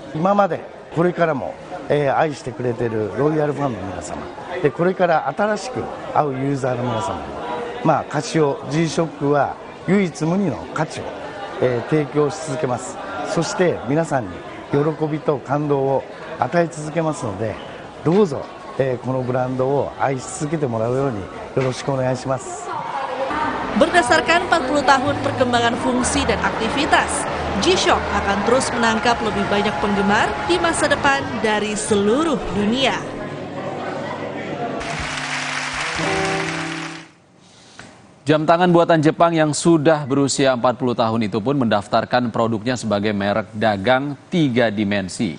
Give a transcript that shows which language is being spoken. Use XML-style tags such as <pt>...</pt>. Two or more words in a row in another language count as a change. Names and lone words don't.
<ja>今までこれからも愛してくれているロイヤルファンの皆様で、これから新しく会うユーザーの皆様に、カシオ G-Shock は唯一無二の価値を、提供し続けます。そして皆さんに喜びと感動を与え続けますので、どうぞ、このブランドを愛し続けてもらうようによろしくお願いします。</ja> <id>Berdasarkan 40 tahun perkembangan fungsi dan aktivitas, G-Shock akan terus menangkap lebih banyak penggemar di masa depan dari seluruh dunia. Jam tangan buatan Jepang yang sudah berusia 40 tahun itu pun mendaftarkan produknya sebagai merek dagang 3 dimensi.</id>